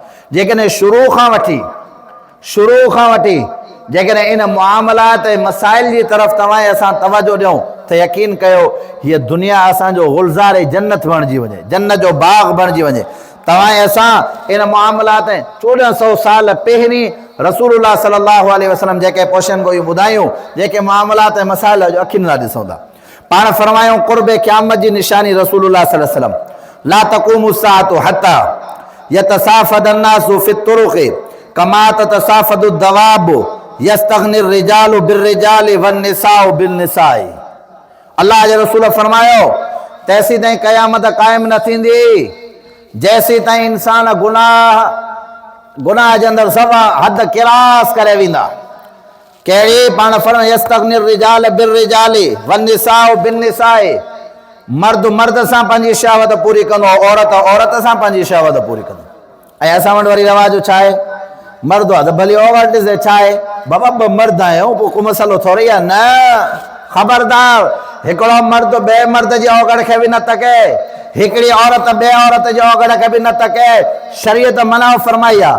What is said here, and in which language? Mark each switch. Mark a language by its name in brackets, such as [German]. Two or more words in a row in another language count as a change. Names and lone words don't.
[Sindhi] जेकॾहिं शुरू खां वठी जेकॾहिं इन मुआमलात ऐं मसाइल जी तरफ़ तव्हां असां तवजो ॾियूं त यकीन कयो हीअ दुनिया असांजो गुलज़ार जन्नत बणिजी वञे, जन्नत जो बाग़ बणिजी वञे। तव्हां असां इन मुआमलात 1400 साल पहिरीं रसूलुल्लाह [Arabic] صلى الله عليه وسلم [Sindhi] जेके पोशन गोई ॿुधायूं, जेके मामलात ऐं मसाइल जो अखियुनि सां ॾिसूं था। पाण फरमायूं क़ुर्ब क़यामत जी निशानी [Arabic] رسول الله صلى الله عليه وسلم لا تقوم الساعة حتى يتسافد الناس في الطرق كما تتسافد الدواب يستغني الرجال بالرجال والنساء بالنساء. [Sindhi] अल्लाह जे रसूल फरमायो तेसी ताईं क़यामत क़ाइमु न थींदी जैसी ताईं इंसान गुनाह जे अंदरि सभु हद किरास करे वेंदा। कहिड़ी? पाण फरमायो [Arabic] يستغني الرجال بالرجال والنساء بالنساء. [Sindhi] मर्द मर्द सां पंहिंजी शहवत पूरी कंदो, औरत औरत सां पंहिंजी शहवत पूरी कंदो। ऐं असां वटि वरी रवाजु छा आहे? मर्द आहे त भली औरत ॾिसे छा आहे, बाबा ॿ मर्द आहियूं, पोइ को मसइलो थोरी आहे। न, ख़बरदार, हिकिड़ो मर्द ॿिए मर्द जी औगड़ खे बि न तके, हिकिड़ी औरत ॿिए औरत जो अगड़ खे बि न तके, शरीयत मना फरमाई आहे।